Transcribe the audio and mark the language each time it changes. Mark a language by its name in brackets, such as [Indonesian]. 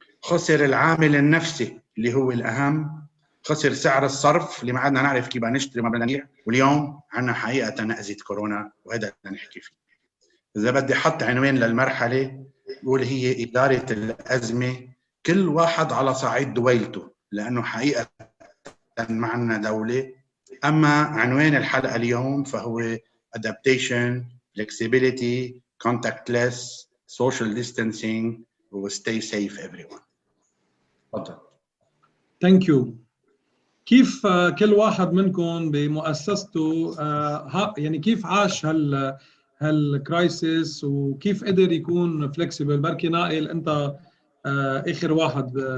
[Arabic] خسر العامل النفسي اللي هو الأهم، خسر سعر الصرف اللي ما عدنا نعرف كيف نشتري ما بدنا نبيع، واليوم عندنا حقيقة نأزة كورونا وهذا اللي نحكي فيه. إذا بدي أحط عنوان للمرحلة بقول هي إدارة الأزمة كل واحد على صعيد دويلته، لأنه حقيقة ما عندنا دولة. أما عنوان الحلقة اليوم فهو [English] adaptation, flexibility, contactless, social distancing, [Arabic] و [English] stay safe everyone. [Arabic] تفضل. [English] Thank you. [Arabic] كيف كل واحد منكم بمؤسسته يعني كيف عاش هالكرايسيس وكيف قدر يكون فلكسبل؟ بركي نائل انت اخر واحد.